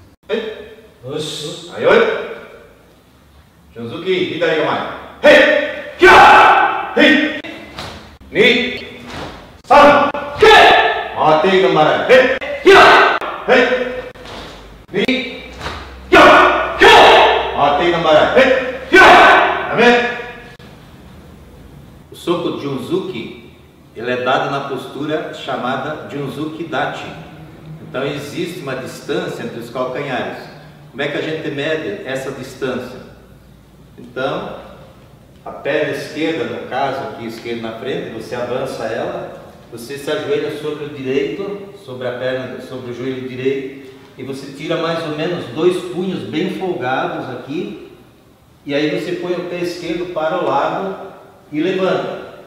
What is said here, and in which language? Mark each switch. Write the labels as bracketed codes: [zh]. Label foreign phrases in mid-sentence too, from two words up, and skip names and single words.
[ja] よし。はい、よい。Junzuki、左構え。へい。キャー。へい。2、3、け。回っていくまで。へい。キャー。へい。2、キャー。キャー。回っていくまで。へい。キャー。ダメ。 [pt] O soco Junzuki, ele é dado na postura chamada [ja] 順突き立ち. [pt] Então existe uma distância entre os calcanhares. Como é que a gente mede essa distância? Então, a perna esquerda, no caso aqui, esquerda na frente, você avança ela, você se ajoelha sobre o direito, sobre a perna, sobre o joelho direito, e você tira mais ou menos 2 punhos bem folgados aqui, e aí você põe o pé esquerdo para o lado e levanta.